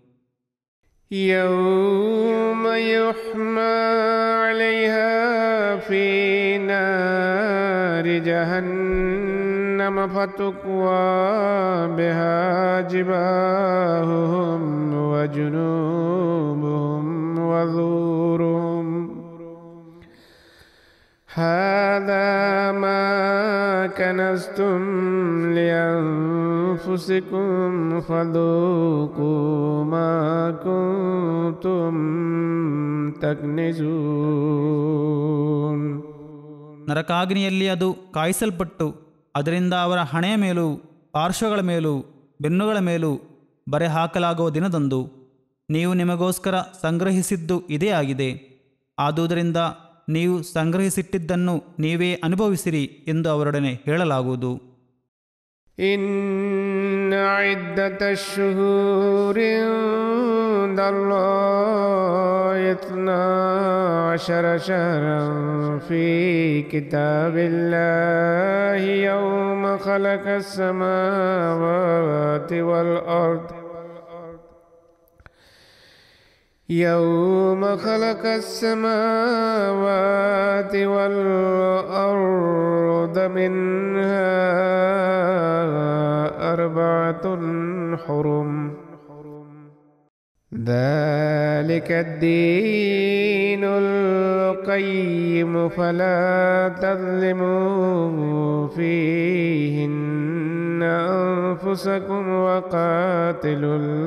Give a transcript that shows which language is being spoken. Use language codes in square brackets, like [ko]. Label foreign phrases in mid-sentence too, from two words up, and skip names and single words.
[ar] يوم يحمى عليها في نار جهنم فتكوى بها جباههم وجنوبهم وظهورهم هذا ما كنزتم لأنفسكم فذوقوا ما كنتم تكنزون. [kn] ನರಕಾಗ್ನಿಯಲ್ಲಿ ಅದು ಕಾಯಿಸಲ್ಪಟ್ಟು ಅದರಿಂದ ಅವರ ಹಣೆಯ ಮೇಲೂ, ಪಾರ್ಶ್ವಗಳ ಮೇಲೂ, ಬೆನ್ನುಗಳ ಮೇಲೂ ಬರೆ ಹಾಕಲಾಗುವ ದಿನದಂದು ನೀವು ನಿಮಗೋಸ್ಕರ ಸಂಗ್ರಹಿಸಿದ್ದು ಇದೇ ಆಗಿದೆ. ಆದುದರಿಂದ ನೀವು ಸಂಗ್ರಹಿಸಿಟ್ಟಿದ್ದನ್ನು ನೀವೇ ಅನುಭವಿಸಿರಿ ಎಂದು ಅವರೊಡನೆ ಹೇಳಲಾಗುವುದು. [ar] إن عدة الشهور عند الله 12 شهرا في كتاب الله يوم خلق السماوات والأرض يوم خلق السماوات والأرض منها 4 حرم ذلك الدين القيم فلا تظلموا فيهن أنفسكم وقاتلوا